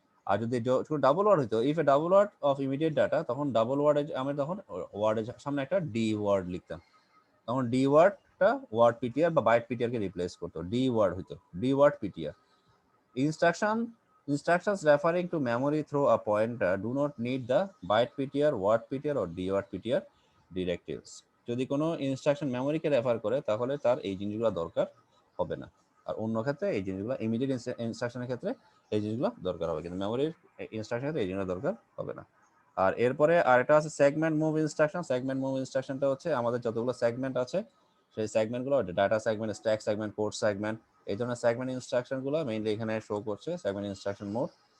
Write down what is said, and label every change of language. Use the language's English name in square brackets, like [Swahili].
[Bangla] আর যদি double word হইতো, [English] if a double word of immediate data, [Bangla] তখন ডাবল ওয়ার্ডে আমি তখন ওয়ার্ডের সামনে একটা ডি ওয়ার্ড লিখতাম, তখন ডি ওয়ার্ডটা ওয়ার্ড পিটিআর বা বাইট পিটিআর কে রিপ্লেস করতো, ডি ওয়ার্ড হইতো, D word PTR. [English] Instructions referring to memory through a pointer do not need the byte PTR, word PTR or D word PTR directives. [Bangla] যদি কোনো instruction মেমোরিকে refer করে তাহলে তার এই জিনিসগুলো দরকার হবে না। আর অন্য ক্ষেত্রে এই জিনিসগুলো ইমিডিয়েট ইনস্ট্রাকশনের ক্ষেত্রে এই জিনিসগুলো দরকার হবে, কিন্তু মেমোরির ইনস্ট্রাকশনের ক্ষেত্রে এই জিনিসগুলো দরকার হবে না। আর এরপরে আরেকটা আছে segment move instruction. Segment move ইনস্ট্রাকশনটা হচ্ছে আমাদের যতগুলো সেগমেন্ট আছে সেই সেগমেন্টগুলো, data segment, stack segment, port segment, এই ধরনের সেগমেন্ট ইনস্ট্রাকশনগুলো মেইনলি এখানে শো করছে সেগমেন্ট ইনস্ট্রাকশন মোড।